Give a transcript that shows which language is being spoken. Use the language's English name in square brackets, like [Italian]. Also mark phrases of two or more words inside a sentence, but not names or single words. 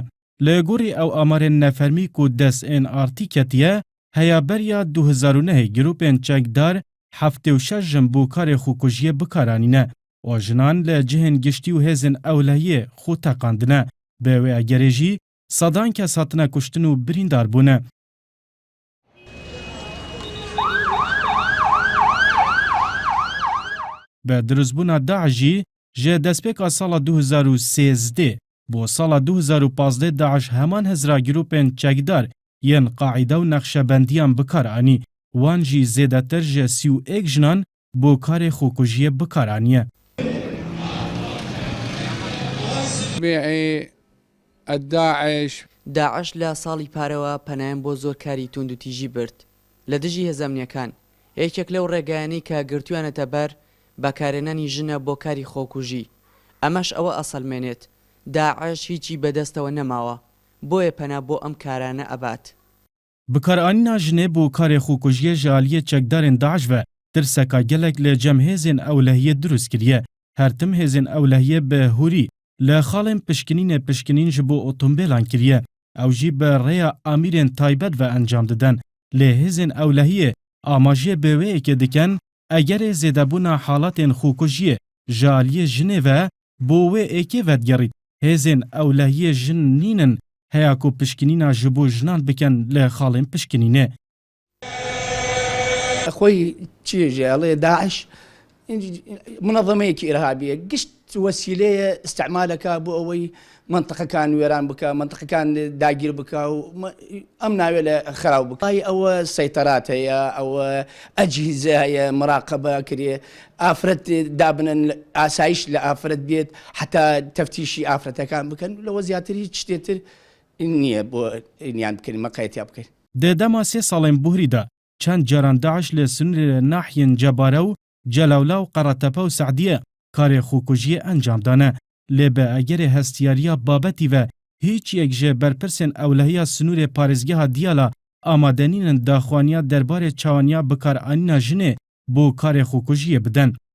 [Kurdish] Li gorî ew amarên nefermî ku dest ên artî ketiye heya beriya 2009 gropên çekdar 76 jin bû karê xwe kujiyê bikaranîne û jinan li cihên giştî û hêzên ewlehiyê xwe teqandine. Bi wê egerê jî sedan kes hatine kuştin û birîndar bûne. Bi diruzbûna Daeş jî ji destpêka sala 2013 بۆ ساڵa 2015 Daeş heman hezra gropên çekdar yên Qaîde û Neqşebendiyan bikaranî. Wan jî zêdetir ji 31 jinan بۆ karê xwekujiyê bikaraniye. [Central Kurdish] داعش لە ساڵی پارەوە پەنایان بۆ زۆر کاری توند و تیژی برد لە دژی هێزەمنیەکان. یەکێک لەو ڕێگایانەی کە گرتوویانەتە بەر بەکارێنانی ژنە بۆ کاری خۆکوژی. ئەمەش ئەوە ئەسەلمێنێت داعش هیچی بەدەستەوە نەماوە بۆیە پەنا بۆ ئەم کارانە ئەبات. [Kurdish] Bikaranîna jinê bû karê xwekujiyê ji aliyê çekdarên Daeş ve tirseka gelek li cem hêzên ewlehiyê durust kiriye. Her tim hêzên ewlehiyê bi hûrî li xalên pişkinînê pişkinîn ji bo otomobîlan kiriye. Ew jî bi rêya amîrên taybet ve encam didin. Lê hêzên ewlehiyê amajiyê bi wê yekê dikin egerê zêdebûna halatên xwekujiyê ji aliyê jinê ve bo wê êkê vedgerît. Hêzên ewlehiyê jin nînin heya ku pişkinîna ji bo jinan bikin li xalên pişkinînê. [Central Kurdish] خۆی چێژێڵێ داعش منەظەمەیەکی ئیرهابیە گشت وەسیلەیە ئیستعمالەکە بۆ ئەوەی منتەقەکان وێران بکە منتەقەکان داگیر بکە و ئەم ناوێت لە خراو بکە ئەوە سەیتەرات هەیە ئەوە ئەجهیزە هەیە مراقەبە کرێ ئافرەت دابنن ئاسایش لە ئافرەت بێت حتا تەفتیشی ئافرەتەکان بکەن لەوە زیاتر هیچ شتێتر نییە بۆ ئینیان بکەین مەقایەتیا بکەین. [Kurdish] Di dema sê salên buhrî de çend caran Daeş li Sunûrê nahiyên Cebare û Celewle û Qeretepe û Seዕdiyê karê xwekujiyê encam dane. Lê bi egerê hestiyariya babetî ve hiç yek ji berpirsên ewlehiya Sunûrê parêzgeha Diyala amadenînin daxwaniya derbarê çawaniya bikaranîna jinê bû karê xwekujiyê bidin.